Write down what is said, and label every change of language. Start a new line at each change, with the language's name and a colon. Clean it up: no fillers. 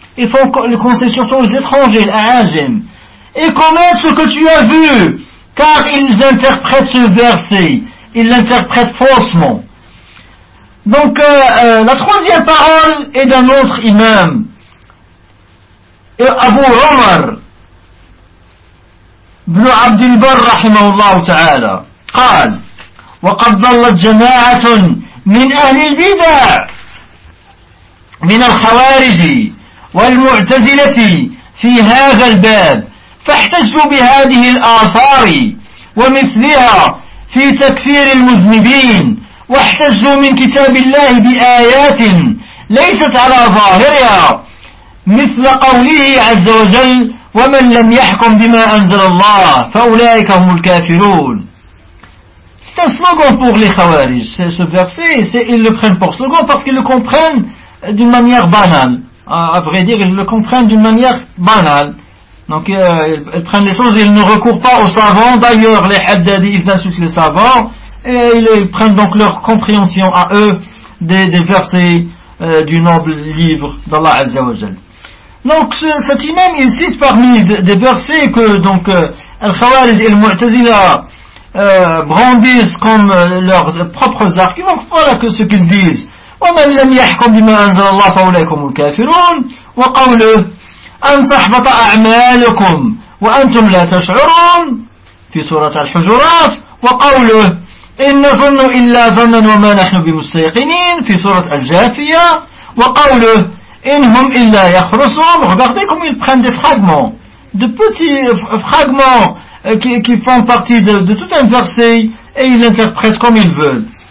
French: Ils font le conseil surtout aux étrangers, les ajim. Et commettent ce que tu as vu, car ils interprètent ce verset. Ils l'interprètent faussement. Donc, la troisième parole est d'un autre imam.
Arabic: Abu Omar, ibn Abdelbar, rahimahullah ta'ala, قال وقد ضلت جماعة من أهل البدع من الخوارج والمعتزلة في هذا الباب فاحتجوا بهذه الآثار ومثلها في تكفير المذنبين واحتجوا من كتاب الله بآيات ليست على ظاهرها مثل قوله عز وجل ومن لم يحكم بما أنزل الله فأولئك هم الكافرون.
French: C'est un slogan pour les Khawarij, ce verset, c'est, ils le prennent pour slogan parce qu'ils le comprennent d'une manière banale. À vrai dire, ils le comprennent d'une manière banale. Donc, ils prennent les choses, ils ne recourent pas aux savants. D'ailleurs, les Haddadi, ils insultent les savants. Et ils prennent donc leur compréhension à eux des versets du noble livre d'Allah Azza wa Jal. Donc cet imam il cite parmi des versets que donc Al-Khawarij et Al-Mu'tazila brandissent comme leurs propres arguments. Voilà que ce qu'ils disent.
Arabic: وَمَنْ لَمْ يَحْكُمْ بِمَا أَنْزَلَ اللَّهُ فَأُولَئِكَ الْكَافِرُونَ وَقَوْلُهُ أَنْ تَحْبَطَ أَعْمَالُكُمْ وَأَنْتُمْ لَا تَشْعُرُونَ فِي سُورَةِ الْحُجُرَاتِ وَقَوْلُهُ إِنَّ ظَنُّوا إِلَّا ظَنًّا وَمَا نَحْنُ بِمُسْتَيْقِنِينَ فِي سُورَةِ الْجَاثِيَةِ وَقَوْلُهُ إِنْ هُمْ إِلَّا يَخْرُصُونَ
French: Regardez comme ils prennent des fragments, de petits fragments qui font partie de tout un verset et ils l'interprètent comme ils veulent.